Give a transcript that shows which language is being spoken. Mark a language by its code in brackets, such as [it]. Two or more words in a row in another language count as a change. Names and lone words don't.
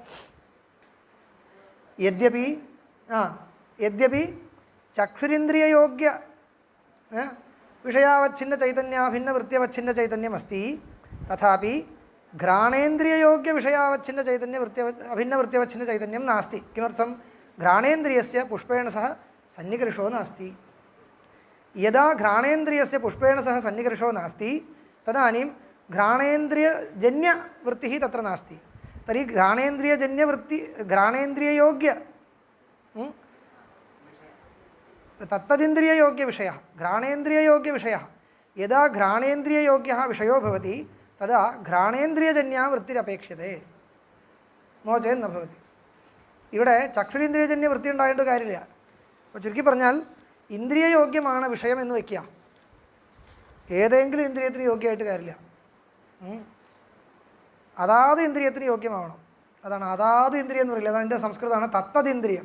[sa] യദ്യപി ചക്ഷുരിന്ദ്രിയയോഗ്യ വിഷയാവച്ഛിന്ന ചൈതന്യാഭിന്ന വൃത്യവച്ഛിന്ന ചൈതന്യമസ്തി, തഥാപി ഘ്രാണേന്ദ്രിയയോഗ്യ വിഷയാവച്ഛിന്ന ചൈതന്യ അഭിന്ന വൃത്യവച്ഛിന്ന ചൈതന്യം നാസ്തി. കിമർത്ഥം? ഘ്രാണേന്ദ്രിയസ്യ പുഷ്പേണ സഹ സന്നികർഷോ നാസ്തി. യഥാ ഘ്രാണേന്ദ്രിയസ്യ പുഷ്പേണ സഹ സന്നികർഷോ നാസ്തി തദാനീം ഘ്രാണേന്ദ്രിയജന്യവൃത്തിः തത്ര നാസ്തി. തर्हि घ्राणेन्द्रिययोग्य तत्तदिन्द्रिययोग्यविषयः घ्राणेन्द्रिययोग्यविषयः यदा घ्राणेन्द्रिययोग्यः विषयो भवति तदा घ्राणेन्द्रियजन्या वृत्तिरपेक्षते, नो चेत् न भवति. [ml] ഇവിടെ ചക്ഷുരീന്ദ്രിയജന്യ വൃത്തി ഉണ്ടായിട്ട് കാര്യമില്ല. അപ്പോൾ ചുരുക്കി പറഞ്ഞാൽ ഇന്ദ്രിയയോഗ്യമാണ് വിഷയം എന്ന് വയ്ക്കുക. ഏതെങ്കിലും ഇന്ദ്രിയത്തിന് യോഗ്യമായിട്ട് കാര്യമില്ല. അതാത് ഇന്ദ്രിയത്തിന് യോഗ്യമാവണം. അതാണ് അതാത് ഇന്ദ്രിയം എന്ന് പറയില്ല. അതിൻ്റെ സംസ്കൃതമാണ് തത്തതിന്ദ്രിയം.